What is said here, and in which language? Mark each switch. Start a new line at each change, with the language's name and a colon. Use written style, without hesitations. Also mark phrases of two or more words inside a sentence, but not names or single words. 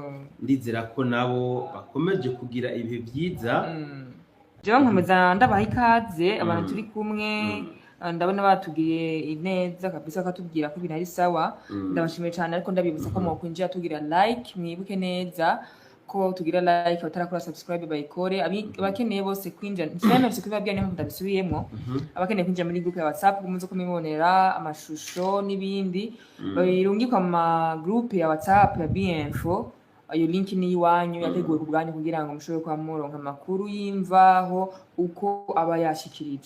Rundi: ndizera ko nabo bakomeje kugira ibihe byiza. jewe nkomeza ndabaha ikaze abantu turi kumwe. Ndabona batubwiye neza kabisa bakatubwira ko binari sawa. Ndabashimiye cyane, ariko ndabibutsa ko mwokwinjira tugira like, mwibuke neza ko tugira like, batarakora subscribe bayikore. Abakeneye bose kwinjira ntibemeretse kubibabwira niyo ndabisubiyemo. Abakeneye kwinjira muri group ya WhatsApp muze kumibonera amashusho n'ibindi birungikwa mu group ya WhatsApp ya Bienfo. Ayo link ni iwanyu yateguwe ku bwanyu kugira ngo mushobore kwa muronka amakuru y'imvaho uko aba yashikirijwe.